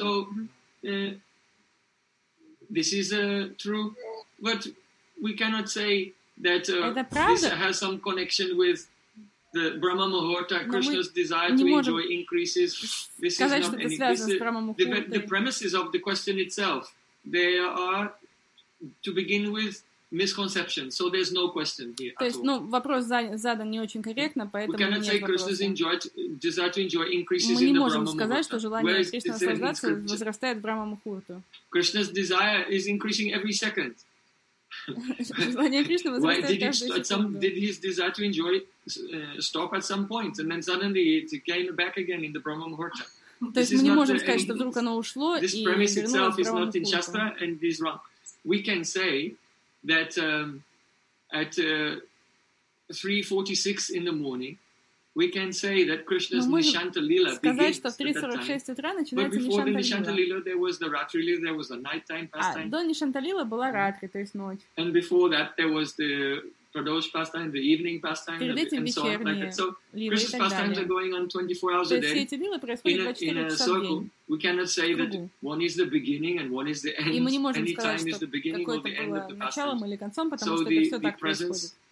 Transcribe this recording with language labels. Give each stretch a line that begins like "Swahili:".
English: So this is true, but we cannot say that this has some connection with. The Brahma Muhurta, Krishna's desire to enjoy increases. This
Russian: сказать,
English: is not anything. The premises of the question itself, they are, to begin with, misconceptions. So there's no question here.
Russian: То есть, ну, вопрос задан не очень корректно, поэтому
English: we cannot say Krishna's desire to enjoy increases in the Brahma
Russian: Мы не можем сказать, что желание Кришны наслаждаться возрастает в Брахма Мухурту.
English: Krishna's desire is increasing every second. Why did he start some? Did his desire to enjoy stop at some point, and then suddenly it came back again in the Brahma Muhurta?
Russian: То есть мы не можем сказать, что вдруг оно ушло и вернулось.
English: This premise itself is not in Shastra and is wrong. We can say that at 3:46 in the morning, we can say that Krishna's Nishanta Lila begins at that time. But before the Nishanta Lila, there was the Ratri Lila, there was the nighttime pastime.
Russian: До Нишанта Лила была Ратри, то есть ночь.
English: And before that, there was the Pradosh pastime, the evening pastime, and so on. Like that. So Krishna's pastimes are going on 24 hours a day. In a circle, we cannot say that one is the beginning and one is the end. Any time is the beginning or the end of the pastime. So the presence.